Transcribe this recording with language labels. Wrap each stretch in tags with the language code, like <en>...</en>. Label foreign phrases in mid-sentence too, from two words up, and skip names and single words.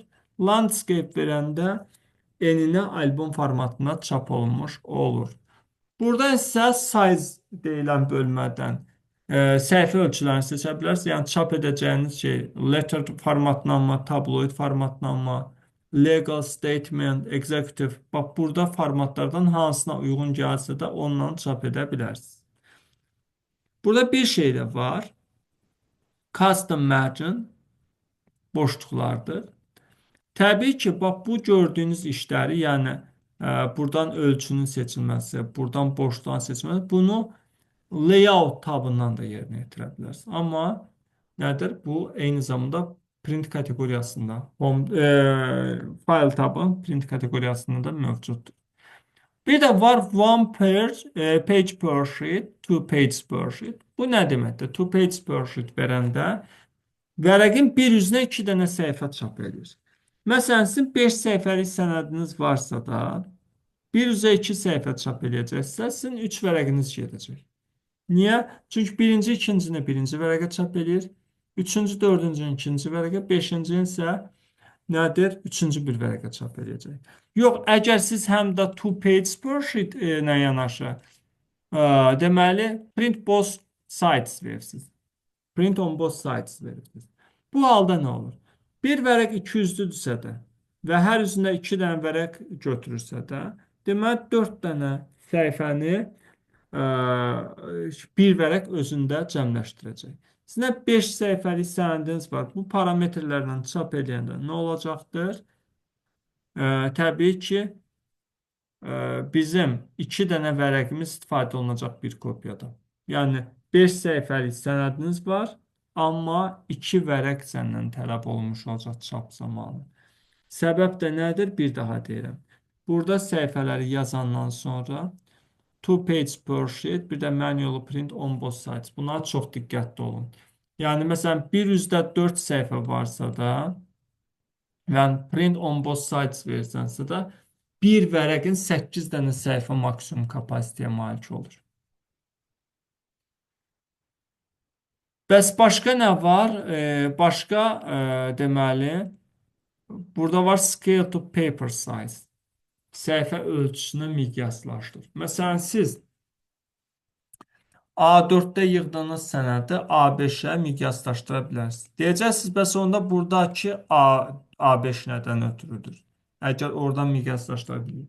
<az>Landscape verəndə eninə albom formatına çap olunmuş olur. Burada isə size deyilən bölmədən səhifə ölçülərini seçə bilərsiniz. Yəni çap edəcəyiniz şey letter formatına mı, tabloid formatına mı,</az> <en>legal statement, executive.</en> <az>Bax burada formatlardan hansına uyğun gəlsə də ondan çap edə bilərsiniz. Burada bir şey də var.</az> <en>Custom margin</en> <az>boşluqlardır. Təbii ki, bax bu gördüyünüz işləri, yəni buradan ölçünün seçilməsi, buradan boşluğun seçilməsi, bunu layout tabından da yerinə yetirə bilərsiniz. Amma nədir? Bu eyni zamanda print kateqoriyasında, file tabı print kateqoriyasında da mövcuddur. Bir də var</az> <en>one page per sheet, two page per sheet.</en> <az>Bu nə deməkdir?</az> <en>Two page per sheet</en> <az>verəndə vərəqin bir üzünə 2 dənə səhifə çap edir. Məsələn, sizin 5 səhifəlik sənədiniz varsa da, bir üzə 2 səhifə çap edəcəksə, sizin 3 vərəqiniz gedəcək. Niyə? Çünki birinci, ikincini birinci vərəqə çap edir, üçüncü, dördüncünü ikinci vərəqə, beşinci isə nədir? Üçüncü bir vərəqə çap edəcək. Yox, əgər siz həm də</az> <en>two page per sheet</en> <az>ilə yanaşı, deməli,</az> <en>print both sides verirsiniz. Print on both sides verirsiniz.</en> <az>Bu halda nə olur? Bir vərəq 200-lüdürsə də və hər üzündə 2 dənə vərəq götürürsə də, deməli 4 dənə səhifəni bir vərəq özündə cəmləşdirəcək. Sizə 5 səhifəlik sənədiniz var. Bu parametrlərlə çap edəndə nə olacaqdır? Təbii ki, bizim 2 dənə vərəqimiz istifadə olunacaq bir kopyada. Yəni 5 səhifəlik sənədiniz var, amma 2 vərəq səndən tələb olunmuş olacaq çap zamanı. Səbəb də nədir? Bir daha deyirəm. Burada səhifələri yazandan sonra</az> <en>two page per sheet,</en> <az>bir də</az> <en>manual print on both sides.</en> <az>Buna çox diqqətli olun. Yəni məsələn bir üzdə 4 səhifə varsa da, yəni</az> <en>print on both sides</en> <az>versənsə də, bir vərəqin 8 dənə səhifə maksimum kapasitəyə malik olur. Bəs başqa nə var? Başqa deməli burada var</az> <en>scale to paper size.</en> <az>Səhifə ölçüsünü miqyaslaşdır. Məsələn siz A4-də yığdığınız sənədi A5-ə miqyaslaşdıra bilərsiniz. Deyəcəksiniz, bəs onda buradakı A5 nədən ötürüdür? Əgər oradan miqyaslaşdıra bilirik.</az>